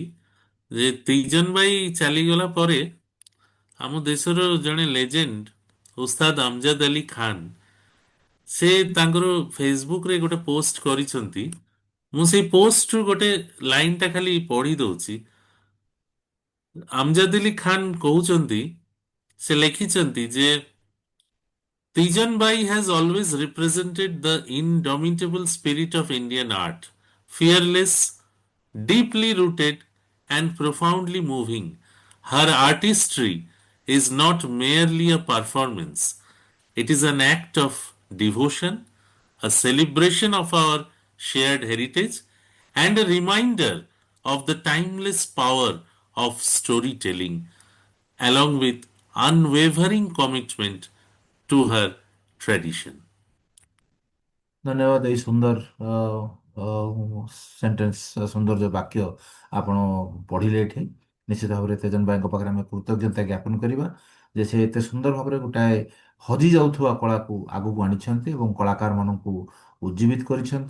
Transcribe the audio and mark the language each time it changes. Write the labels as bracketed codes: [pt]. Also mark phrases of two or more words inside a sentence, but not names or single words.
[or] ଯେ ତିଜନ ବାଇ ଚାଲିଗଲା ପରେ ଆମ ଦେଶର ଜଣେ ଲେଜେଣ୍ଡ ଉସ୍ତାଦ ଅମଜଦ ଅଲି ଖାନ୍, ସେ ତାଙ୍କର ଫେସବୁକରେ ଗୋଟେ ପୋଷ୍ଟ କରିଛନ୍ତି। ମୁଁ ସେଇ ପୋଷ୍ଟରୁ ଗୋଟେ ଲାଇନଟା ଖାଲି ପଢି ଦଉଛି। ଅମଜଦ ଅଲି ଖାନ୍ କହୁଛନ୍ତି, ସେ ଲେଖିଛନ୍ତି ଯେ [en] Tijan Bai has always represented the indomitable spirit of Indian art, fearless, deeply rooted, and profoundly moving. Her artistry is not merely a performance, it is an act of devotion, a celebration of our shared heritage, and a reminder of the timeless power of storytelling, along with unwavering commitment to her tradition. [or] ଧନ୍ୟବାଦ। ଏଇ ସୁନ୍ଦର ସେଣ୍ଟେନ୍ସ, ସୁନ୍ଦର ଯୋଉ ବାକ୍ୟ ଆପଣ ପଢିଲେ ଏଠି, ନିଶ୍ଚିତ ଭାବରେ ତେଜନ ଭାଇଙ୍କ ପାଖରେ ଆମେ କୃତଜ୍ଞତା ଜ୍ଞାପନ କରିବା ଯେ ସେ ଏତେ ସୁନ୍ଦର ଭାବରେ ଗୋଟାଏ ହଜି ଯାଉଥିବା କଳାକୁ ଆଗକୁ ଆଣିଛନ୍ତି ଏବଂ କଳାକାର ମାନଙ୍କୁ ଉଜ୍ଜୀବିତ କରିଛନ୍ତି।